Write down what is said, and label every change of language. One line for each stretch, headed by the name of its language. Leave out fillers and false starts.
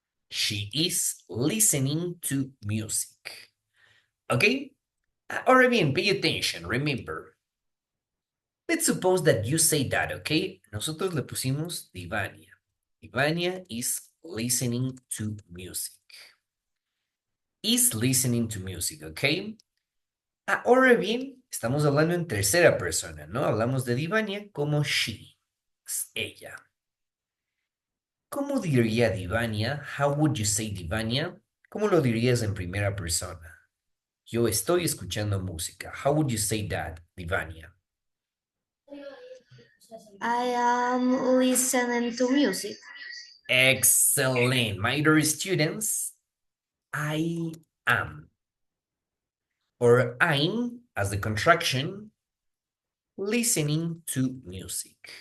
English: She is listening to music. Okay?
Spanish: Ahora bien,
English: pay attention, remember. Let's suppose that you say that, okay?
Spanish: Nosotros le pusimos Divania.
English: Divania is listening to music. Is listening to music, okay?
Spanish: Ahora bien, estamos hablando en tercera persona, ¿no? Hablamos de Divania como she, es ella. ¿Cómo diría Divania?
English: How would you say Divania?
Spanish: ¿Cómo lo dirías en primera persona? Yo estoy escuchando música.
English: How would you say that, Divania? I am listening to music. Excellent. My dear students, I am. Or I'm, as the contraction, listening to music.